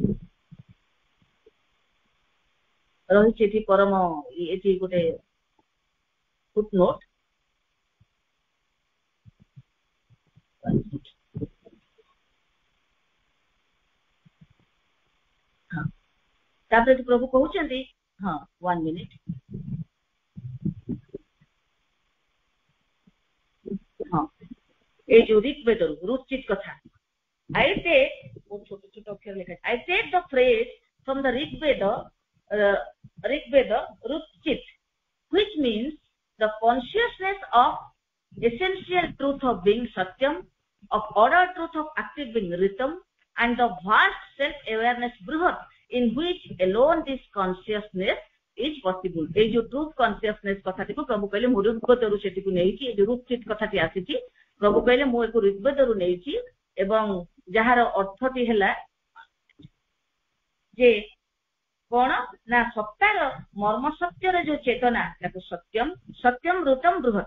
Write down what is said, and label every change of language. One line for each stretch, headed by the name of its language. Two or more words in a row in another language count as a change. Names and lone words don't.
Odia: ରହିଛି ଏଠି ପରମ ଏଠି ଗୋଟେ ଫୁଟନୋଟ ତାପରେ ଏଠି ପ୍ରଭୁ କହୁଛନ୍ତି ହଁ 1 ମିନିଟ ହଁ ଏଇ ଯୋଉ ଋଗ୍ବେଦରୁ ରୁଚିତ କଥା
English: I take I take the phrase from the Rigveda Rupchit, which means the consciousness of essential truth of being Satyam, of order truth of active being Ritam, and the vast self-awareness Bruhat, in which alone this consciousness is possible.
Odia: ଏଇ ଯେ
English: truth consciousness
Odia: কথাটিକୁ ପ୍ରଭୁ କହିଲେ ମୁଁ ଋଗ୍ବେଦରୁ ସେଟିକୁ ନେଇଛି এই ଯେ ରୁଚିତ କଥାଟି ଆସିଛି ପ୍ରଭୁ କହିଲେ ମୁଁ ଏକୁ ଋଗ୍ବେଦରୁ ନେଇଛି ଏବଂ ଯାହାର ଅର୍ଥଟି ହେଲା ଯେ କଣ ନା ସତ୍ତାର ମର୍ମ ସତ୍ୟର ଯୋଉ ଚେତନା ତାକୁ ସତ୍ୟମ ସତ୍ୟମ ଋତମ ବୃହତ